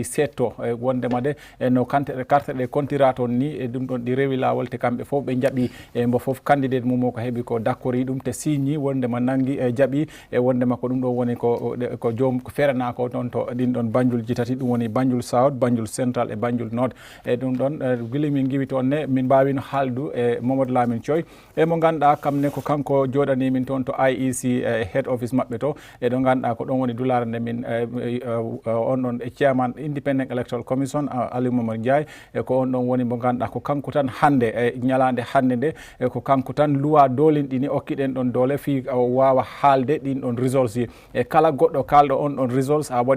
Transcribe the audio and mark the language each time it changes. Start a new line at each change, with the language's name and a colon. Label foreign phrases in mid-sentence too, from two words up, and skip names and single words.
Fula: setto e wondema de e no carte ɗe kontira toon ni e ɗum ɗon ɗi rewi lawol te kamɓe foof ɓe jaaɓi e mbo foof candidate mum ko heeɓi ko dakkori ɗum te signi wondema nanggui e jaaɓi e wondema ko ɗum ɗo woni ko joom ko ferana ko toon to ɗin ɗon Banjul ji tati ɗum woni Banjul South Banjul Central e Banjul North e ɗum ɗon guila min giwi toon ne min mbawino haaldu e Mamadou Lamin Thioy e mo ganduɗa kamne ko kanko joɗani min toon to IEC
English: head office
Fula: mabɓe to e ɗo ganduɗa ko ɗon woni dulare nde min on ɗon e chairman Independent Electoral Commission Alieu Momodou Njie e ko on ɗon woni mo ganduɗa ko kanko tan hande e ñalande hande nde e ko kanko tan luwa dolinɗini okkiɗen ɗon doole fi o wawa haalde ɗin ɗon results ji e kala goɗɗo kalɗo on ɗon results a